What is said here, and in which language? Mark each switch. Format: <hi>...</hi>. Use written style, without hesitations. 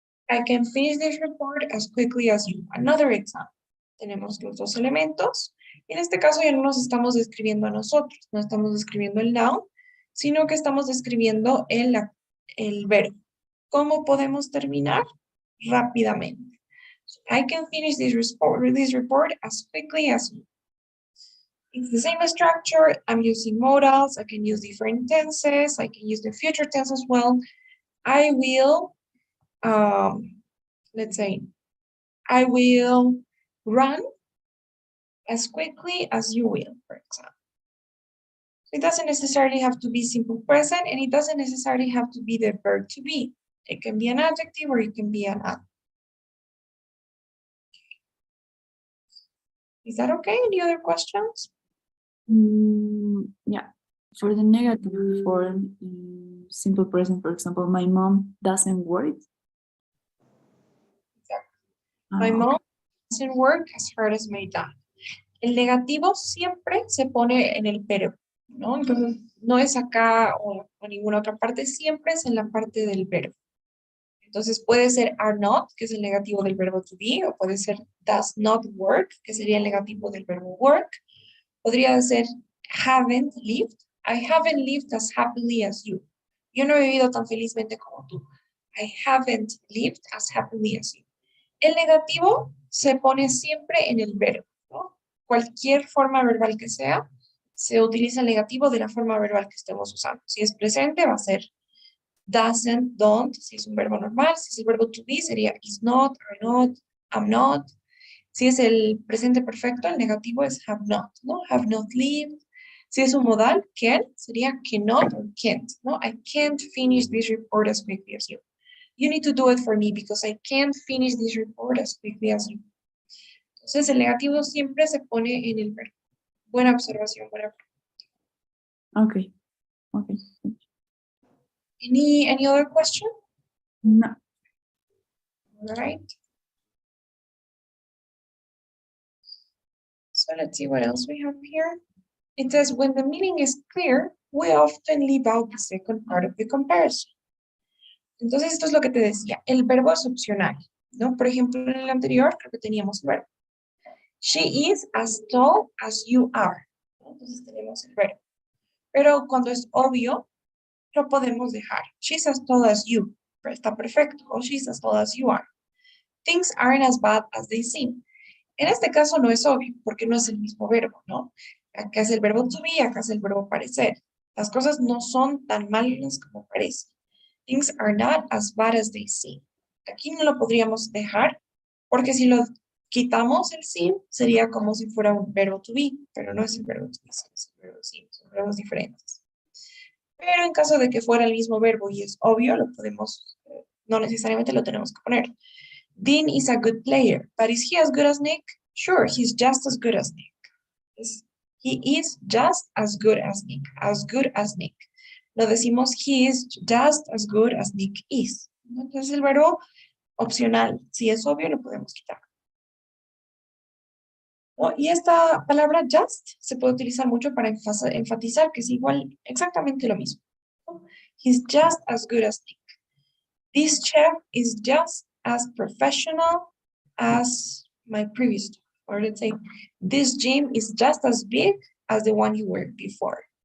<en>I can finish this report as quickly as you. Another example.</en> <es>Tenemos los dos elementos. En este caso ya no nos estamos describiendo a nosotros, no estamos describiendo el noun, sino que estamos describiendo el verbo. ¿Cómo podemos terminar? Rápidamente.</es> <en>So I can finish this report as quickly as you. It's the same structure. I'm using modals. I can use different tenses. I can use the future tense as well. I will, let's say, I will run as quickly as you will, for example. It doesn't necessarily have to be simple present, and it doesn't necessarily have to be the verb to be. It can be an adjective or it can be an adverb. Is that okay? Any other questions? Yeah, for the negative form, simple present, for example, my mom doesn't work. My mom doesn't work as hard as my dad.</en> <es>El negativo siempre se pone en el verbo, ¿no? Entonces, no es acá o en ninguna otra parte, siempre es en la parte del verbo. Entonces, puede ser are not, que es el negativo del verbo to be, o puede ser does not work, que sería el negativo del verbo work. Podría ser haven't lived.</es> <en>I haven't lived as happily as you.</en> <es>Yo no he vivido tan felizmente como tú.</es> <en>I haven't lived as happily as you.</en> <es>El negativo se pone siempre en el verbo, ¿no? Cualquier forma verbal que sea, se utiliza el negativo de la forma verbal que estemos usando. Si es presente, va a ser doesn't, don't, si es un verbo normal. Si es el verbo to be, sería is not, are not, am not. Si es el presente perfecto, el negativo es have not, ¿no? Have not lived. Si es un modal, can, sería cannot or can't, ¿no?</es> <en>I can't finish this report as quickly as you. You need to do it for me because I can't finish this report as quickly as you.</en> <es>Entonces, el negativo siempre se pone en el verbo. Buena observación, buena pregunta.</es> <en>Okay. Okay. Any other question? No. All right. So let's see what else we have here. It says, when the meaning is clear, we often leave out the second part of the comparison.</en> <es>Entonces, esto es lo que te decía. El verbo es opcional, ¿no? Por ejemplo, en el anterior, creo que teníamos el verbo.</es> <en>She is as tall as you are. Entonces, tenemos el verbo. Pero cuando es obvio, lo podemos dejar. She's as tall as you. Está perfecto. O she's as tall as you are. Things aren't as bad as they seem.</en> <es>En este caso no es obvio, porque no es el mismo verbo, ¿no? Acá es el verbo to be, acá es el verbo parecer. Las cosas no son tan malas como parecen.</es> <en>Things are not as bad as they seem.</en> <es>Aquí no lo podríamos dejar, porque si lo quitamos el seem, sería como si fuera un verbo to be, pero no es el verbo to be, es el verbo seem, son verbos diferentes. Pero en caso de que fuera el mismo verbo y es obvio, lo podemos, no necesariamente lo tenemos que poner.</es> <en>Dean is a good player, but is he as good as Nick? Sure, he's just as good as Nick. He is just as good as Nick, as good as Nick. Lo decimos, he is just as good as Nick is.</en> <es>Entonces el verbo opcional, si es obvio, lo podemos quitar. Y esta palabra just se puede utilizar mucho para enfatizar que es igual, exactamente lo mismo.</es> <en>He's just as good as Nick. This chef is just as professional as my previous job. Or let's say, this gym is just as big as the one you worked before.</en>